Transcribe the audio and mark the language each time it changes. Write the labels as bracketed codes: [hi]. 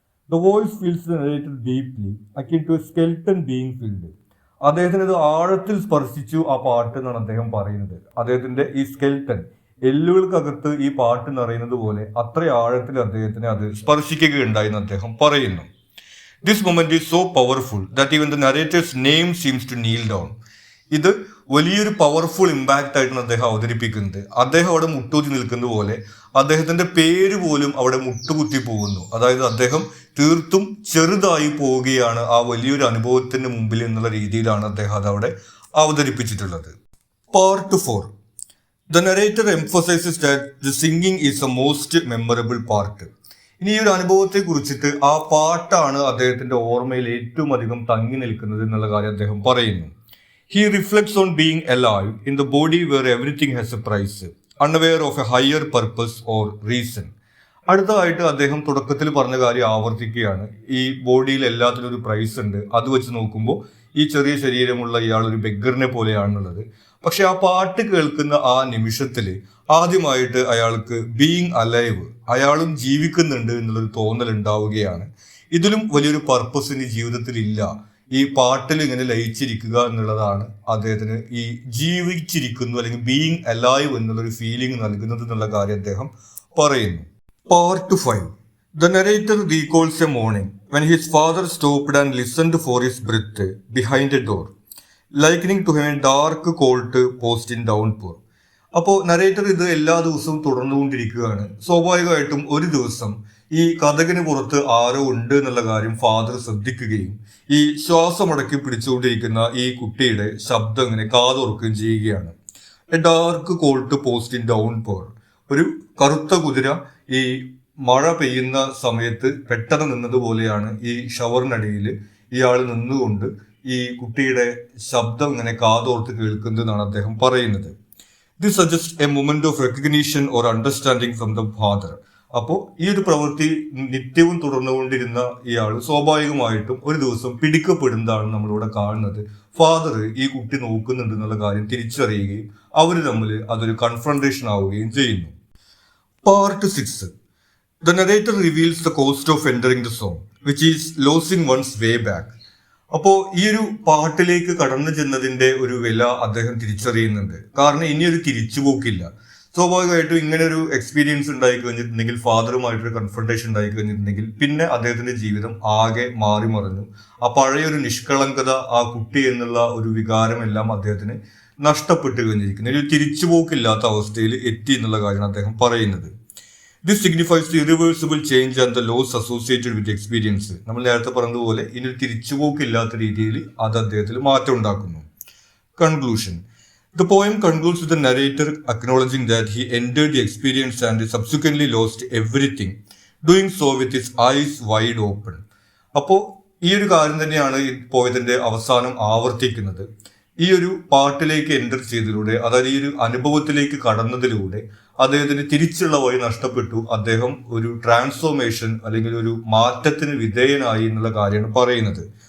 [en] The voice feels the narrator deeply akin to a skeleton being filled. [ml] അദ്ദേഹത്തിന് ഇത് ആഴത്തിൽ സ്പർശിച്ചു ആ പാട്ട് എന്നാണ് അദ്ദേഹം പറയുന്നത്. അദ്ദേഹത്തിന്റെ ഈ സ്കെൽട്ടൺ, എല്ലുകൾക്കകത്ത് ഈ പാട്ട് നിറയുന്നത് പോലെ അത്ര ആഴത്തിൽ അദ്ദേഹത്തിന് അത് സ്പർശിക്കുകയുണ്ടായി എന്ന് അദ്ദേഹം പറയുന്നു. [en] This moment is so powerful that even the narrator's name seems to kneel down. [ml] ഇത് വലിയൊരു പവർഫുൾ ഇമ്പാക്റ്റ് ആയിട്ടാണ് അദ്ദേഹം അവതരിപ്പിക്കുന്നത്. അദ്ദേഹം അവിടെ മുട്ടൂത്തി നിൽക്കുന്ന പോലെ അദ്ദേഹത്തിന്റെ പേര് പോലും അവിടെ മുട്ടുകുത്തി പോകുന്നു. അതായത് അദ്ദേഹം തീർത്തും ചെറുതായി പോവുകയാണ് ആ വലിയൊരു അനുഭവത്തിന് മുമ്പിൽ എന്നുള്ള രീതിയിലാണ് അദ്ദേഹം അതവിടെ അവതരിപ്പിച്ചിട്ടുള്ളത്. [en] Part 4. The narrator emphasizes that the singing is the most memorable part. [ml] ഇനി ഈ ഒരു അനുഭവത്തെ കുറിച്ചിട്ട് ആ പാട്ടാണ് അദ്ദേഹത്തിന്റെ ഓർമ്മയിൽ ഏറ്റവും അധികം തങ്ങി നിൽക്കുന്നത് എന്നുള്ള കാര്യം അദ്ദേഹം പറയുന്നു. [en] He reflects on being alive in the body where everything has a price, unaware of a higher purpose or reason. [ml] അടുത്തതായിട്ട് അദ്ദേഹം തുടക്കത്തിൽ പറഞ്ഞ കാര്യം ആവർത്തിക്കുകയാണ്. ഈ ബോഡിയിൽ എല്ലാത്തിനും ഒരു പ്രൈസ് ഉണ്ട്. അത് വെച്ച് നോക്കുമ്പോൾ ഈ ചെറിയ ശരീരമുള്ള ഇയാൾ ഒരു ബെഗ്ഗറിനെ പോലെയാണുള്ളത്. പക്ഷെ ആ പാട്ട് കേൾക്കുന്ന ആ നിമിഷത്തിൽ ആദ്യമായിട്ട് അയാൾക്ക് ബീയിങ് അലൈവ്, അയാളും ജീവിക്കുന്നുണ്ട് എന്നുള്ളൊരു തോന്നൽ ഉണ്ടാവുകയാണ്. ഇതിലും വലിയൊരു പർപ്പസ് ഇനി ജീവിതത്തിൽ ഇല്ല. ഈ പാട്ടിൽ ഇങ്ങനെ ലയിച്ചിരിക്കുക എന്നുള്ളതാണ് അദ്ദേഹത്തിന് ഈ ജീവിച്ചിരിക്കുന്നു അല്ലെങ്കിൽ ബീയിങ് അലൈവ് എന്നുള്ളൊരു ഫീലിംഗ് നൽകുന്നത് എന്നുള്ള കാര്യം അദ്ദേഹം പറയുന്നു. [en] Part 5. The narrator recalls a morning when his father stopped and listened for his breath behind a door, likening to him a dark cold post in downpour. [ml] അപ്പോൾ നരേറ്റർ ഇത് എല്ലാ ദിവസവും തുടർന്നുകൊണ്ടിരിക്കുകയാണ്. സ്വാഭാവികമായിട്ടും ഒരു ദിവസം ഈ കഥകിന് പുറത്ത് ആരോ ഉണ്ട് എന്നുള്ള കാര്യം ഫാദർ ശ്രദ്ധിക്കുകയും ഈ ശ്വാസമടക്കി പിടിച്ചുകൊണ്ടിരിക്കുന്ന ഈ കുട്ടിയുടെ ശബ്ദം ഇങ്ങനെ കാതോർക്കുകയും ചെയ്യുകയാണ്. [en] A dark cold post in downpour. [ml] ഒരു കറുത്ത കുതിര ഈ മഴ പെയ്യുന്ന സമയത്ത് പെട്ടെന്ന് നിന്നതുപോലെയാണ് ഈ ഷവറിനടിയിൽ ഇയാൾ നിന്നുകൊണ്ട് ഈ കുട്ടിയുടെ ശബ്ദം ഇങ്ങനെ കാതോർത്ത് കേൾക്കുന്നത് എന്നാണ് അദ്ദേഹം പറയുന്നത്. [en] This suggest a moment of recognition or understanding from the father. [ml] അപ്പോൾ ഈ ഒരു പ്രവൃത്തി നിത്യവും തുടർന്നുകൊണ്ടിരുന്ന ഇയാൾ സ്വാഭാവികമായിട്ടും ഒരു ദിവസം പിടിക്കപ്പെടുന്നതാണ് നമ്മളിവിടെ കാണുന്നത്. ഫാദർ ഈ കുട്ടി നോക്കുന്നുണ്ട് എന്നുള്ള കാര്യം തിരിച്ചറിയുകയും അവർ തമ്മിൽ അതൊരു കൺഫ്രണ്ടേഷൻ ആവുകയും ചെയ്യുന്നു. [en] Part 6. The narrator reveals the cost of entering the song, which is losing one's way back. [ml] അപ്പോൾ ഈ ഒരു പാട്ടിലേക്ക് കടന്നു ചെന്നതിന്റെ ഒരു വില അദ്ദേഹം തിരിച്ചറിയുന്നുണ്ട്. കാരണം ഇനിയൊരു തിരിച്ചുപോക്കില്ല. സ്വാഭാവികമായിട്ടും ഇങ്ങനെ ഒരു എക്സ്പീരിയൻസ് ഉണ്ടായി കഴിഞ്ഞിട്ടുണ്ടെങ്കിൽ, ഫാദറുമായിട്ടൊരു കൺഫ്രണ്ടേഷൻ ഉണ്ടായി കഴിഞ്ഞിട്ടുണ്ടെങ്കിൽ പിന്നെ അദ്ദേഹത്തിന്റെ ജീവിതം ആകെ മാറി മറിഞ്ഞു. ആ പഴയൊരു നിഷ്കളങ്കത, ആ കുട്ടി എന്നുള്ള ഒരു വികാരമെല്ലാം അദ്ദേഹത്തിന് നഷ്ടപ്പെട്ടു കഴിഞ്ഞിരിക്കുന്നു. ഒരു തിരിച്ചുപോക്കില്ലാത്ത അവസ്ഥയിൽ എത്തി എന്നുള്ള കാര്യമാണ് അദ്ദേഹം പറയുന്നത്. [en] This signifies the irreversible change and the loss associated with experience. [ml] നമ്മൾ നേരത്തെ പറഞ്ഞതുപോലെ ഇനി ഒരു തിരിച്ചുപോക്കില്ലാത്ത രീതിയിൽ അത് അദ്ദേഹത്തിൽ മാറ്റം ഉണ്ടാക്കുന്നു. [en] Conclusion. The poem concludes with the narrator acknowledging that he entered the experience and subsequently lost everything, doing so with his eyes wide open. [ml] അപ്പോൾ ഈ ഒരു കാര്യം തന്നെയാണ് ഈ പോയതിന്റെ അവസാനം ആവർത്തിക്കുന്നത്. ഈ ഒരു പാട്ടിലേക്ക് എൻ്റർ ചെയ്തതിലൂടെ, അതായത് ഈ ഒരു അനുഭവത്തിലേക്ക് കടന്നതിലൂടെ അദ്ദേഹത്തിന് തിരിച്ചുള്ള വഴി നഷ്ടപ്പെട്ടു. അദ്ദേഹം ഒരു ട്രാൻസ്ഫോർമേഷൻ അല്ലെങ്കിൽ ഒരു മാറ്റത്തിന് വിധേയനായി എന്നുള്ള കാര്യമാണ് പറയുന്നത്.